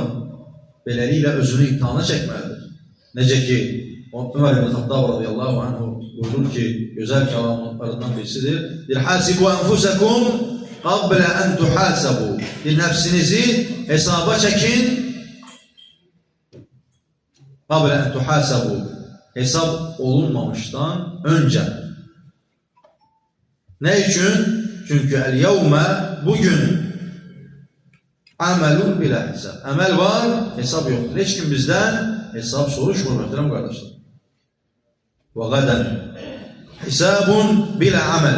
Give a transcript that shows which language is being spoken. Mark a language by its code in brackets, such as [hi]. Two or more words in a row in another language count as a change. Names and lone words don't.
[az] Beləliklə özünü imtihana çəkməlidir. Necə ki, Ömer ibn Xattab [ar] رضي الله عنه [az] buyurur ki, gözəl kəlamlarından birisidir. [ar] حاسبوا أنفسكم قبل أن تحاسبوا. [az] Nəfsinizi hesaba çəkin. [ar] قبل أن تحاسبوا. [az] Hesab olunmamışdan önce. [tr] Ne için? [ar] Çünkü اليوم bugün عمل بلا حساب. [tr] Amel var, hesap yoktur. Hiç kim bizden hesap soruşmur muhterem kardeşler. [ar] وغداً حساب بلا عمل.